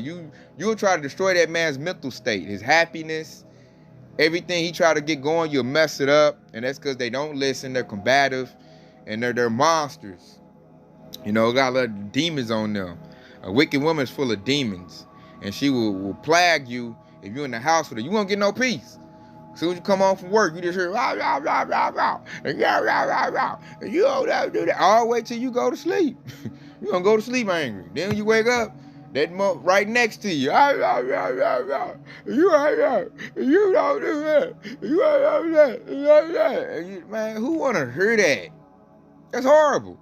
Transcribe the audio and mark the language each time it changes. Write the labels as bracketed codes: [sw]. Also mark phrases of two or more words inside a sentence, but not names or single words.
[en] You'll try to destroy that man's mental state, his happiness, everything he try to get going, you'll mess it up. And that's because they don't listen. They're combative, and they're monsters. You know, got a lot of demons on them. A wicked woman is full of demons, and she will plague you if you're in the house with her. You won't get no peace. As soon as you come home from work, you just hear rah, rah, rah, rah, rah, and rah, rah, rah, rah, and you don't have to do that all the way till you go to sleep. You're gonna go to sleep angry. Then when you wake up, that right next to you, rah, rah, rah, rah, rah. You don't do that. You don't do that. And you, man, who wanna hear that? That's horrible.